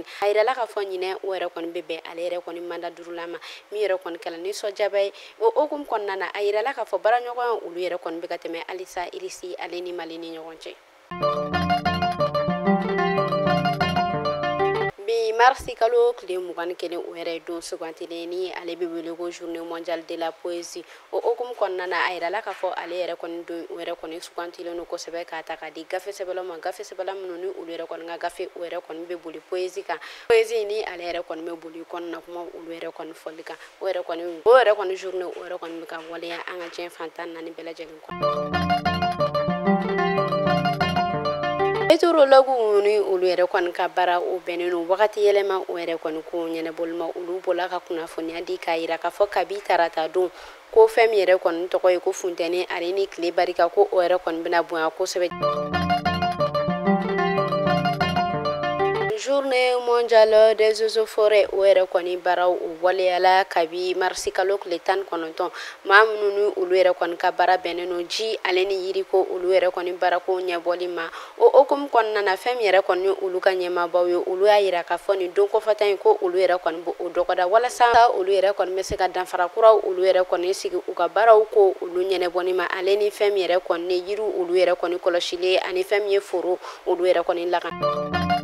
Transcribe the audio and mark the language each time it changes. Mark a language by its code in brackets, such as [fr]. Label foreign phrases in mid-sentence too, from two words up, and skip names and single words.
[bm] A yirala k'a fɔ ɲinɛ o yɛrɛ kɔni bɛ bɛn ale yɛrɛ kɔni manda durula ma min yɛrɛ kɔni kɛla nisɔndiyaba ye. O hukumu kɔnɔna na a yirala k'a fɔ baaraɲɔgɔnya olu yɛrɛ kɔni bɛ ka tɛmɛ halisa Irisi ale ni Mali ni ɲɔgɔn cɛ. Bi marisi kalo tile 21 o yɛrɛ don sugantilen ni ale bɛ wele ko [fr] journée mondiale de la poésie. [bm] O hukumu kɔnɔna na a yirala k'a fɔ ale yɛrɛ kɔni don o yɛrɛ kɔni sugantilen don kosɛbɛ k'a ta k'a di gafe sɛbɛlaw ma gafe sɛbɛla minnu ni olu yɛrɛ kɔni ka gafe o yɛrɛ kɔni bɛ boli poésie kan. Poésie ni ale yɛrɛ kɔni bɛ boli kɔnɔna kuma olu yɛrɛ kɔni fɔli kan. O yɛrɛ kɔni journée o yɛrɛ kɔni bɛ ka waleya an ka diɲɛ fan 14 bɛɛ lajɛlen kɔnɔ. Meteorologues ni olu yɛrɛ kɔni ka baara o bɛnnen don wagati yɛlɛma o yɛrɛ kɔni ko ɲɛnɛbɔli ma olu bɔla ka kunnafoniya di k'a yira k'a fɔ kabi tarata don ko fɛn min yɛrɛ kɔni tɔgɔ ye ko funtɛni ale ni tile barika ko o yɛrɛ kɔni bɛna bonya kosɛbɛ. [fr] Journée mondiale des oiseaux forêts [bm] o yɛrɛ kɔni baaraw o waleyala kabi marisi kalo tile 19 maa minnu ni olu yɛrɛ kɔni ka baara bɛnnen don ji ale ni yiri ko olu yɛrɛ kɔni baarako ɲɛbɔli ma. O hukumu kɔnɔna na fɛn min yɛrɛ kɔni ni olu ka ɲɛmaabaw ye olu y'a yira k'a fɔ nin don kɔfɛta in ko olu yɛrɛ kɔni bɛ o dɔgɔda walasa olu yɛrɛ kɔni bɛ se ka danfara kuraw olu yɛrɛ kɔni sigi u ka baaraw ko olu ɲɛnɛbɔni ma ale ni fɛn min yɛrɛ kɔni ni yiriw olu yɛrɛ kɔni kɔlɔsili ani fɛn min ye foro olu yɛrɛ kɔni lakana.